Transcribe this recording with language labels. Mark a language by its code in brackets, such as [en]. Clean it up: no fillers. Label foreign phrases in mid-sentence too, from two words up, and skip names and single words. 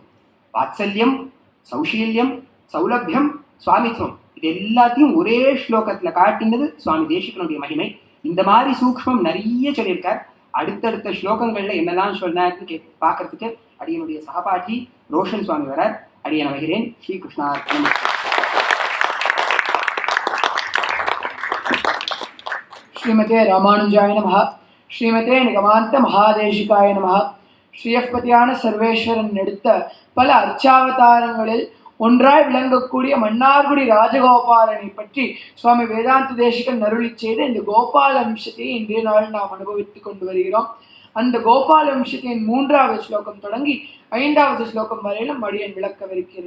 [ta] வாத்சல்யம், சௌஷீல்யம், சௌலபியம், சுவாமித்வம், இது எல்லாத்தையும் ஒரே ஸ்லோகத்துல காட்டினது சுவாமி தேசிகனுடைய மகிமை. இந்த மாதிரி சூக்ஷ்மம் நிறைய சொல்லியிருக்கார். அடுத்தடுத்த ஸ்லோகங்கள்ல என்னெல்லாம் சொன்னார்னு பார்க்கறதுக்கு அடியனுடைய சகபாட்டி ரோஷன் சுவாமி வரார். அடியன் வகிறேன். ஸ்ரீ கிருஷ்ணார்ப்பணம். [sa] श्रीमते रामानुजाय नमः. श्रीमते निगमान्त महादेशिकाय नमः. [ta] ஸ்ரீயப்பதியான சர்வேஸ்வரன் எடுத்த பல அர்ச்சாவதாரங்களில் ஒன்றாய் விளங்கக்கூடிய மன்னார்குடி ராஜகோபாலனை பற்றி சுவாமி வேதாந்த தேசிகன் அருளி செய்த இந்த கோபால அம்சத்தை இன்றைய நாள் நாம் அனுபவித்துக் கொண்டு வருகிறோம். அந்த கோபால அம்சத்தின் 3வது ஸ்லோகம் தொடங்கி 5வது ஸ்லோகம் வரையிலும் அடியன் விளக்கவிருக்கிறேன்.